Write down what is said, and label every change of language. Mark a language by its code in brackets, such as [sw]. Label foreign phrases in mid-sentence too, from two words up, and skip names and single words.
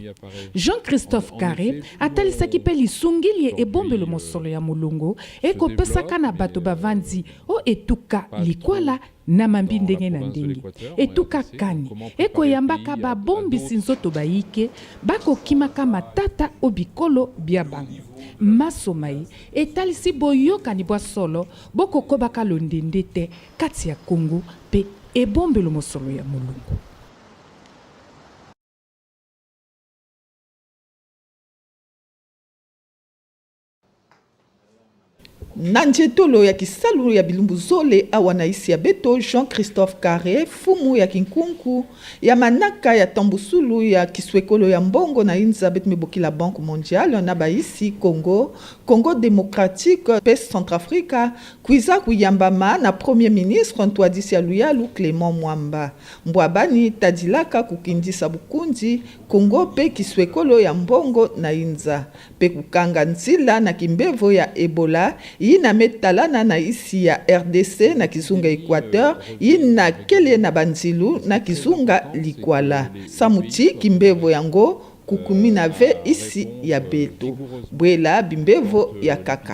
[ln] Jean-Christophe Carré atalisaki pe lisungili ebombelo mosolo ya mulungu eko pesaka na bato bavandi o etuka Likwala na mambi ndenge na ndenge etuka kani eko yambaka babombisi nzoto bayike bakokimaka matata obikolo bia bango masomai etalisi boyokani bwa solo bokokobaka londende te kati ya Congo pe ebombelo mosolo ya mulungu. [kg] Nanjetolo ya kisalu ya bilumbu zole awana isi ya beto Jean-Christophe Carré fumu ya kinkunku ya manaka ya tambusulu ya kiswekolo ya mbongo na inza betu meboki la Banque mondiale na baisi Congo démocratique pe Centrafrique kuiza kuyambama na premier ministre Ntwadisi ya Luyalu Clément Mwamba mbwabani tadilaka kukindisa bukundi Congo pe kiswekolo ya mbongo na inza pe kukanga nzila na kimbevo ya Ebola ina metalana na isi ya RDC na kizunga Équateur ina kele na banzilu na kizunga Likwala samuti kimbevo yango kukumi na ve isi ya beto bwela bimbevo ya kaka.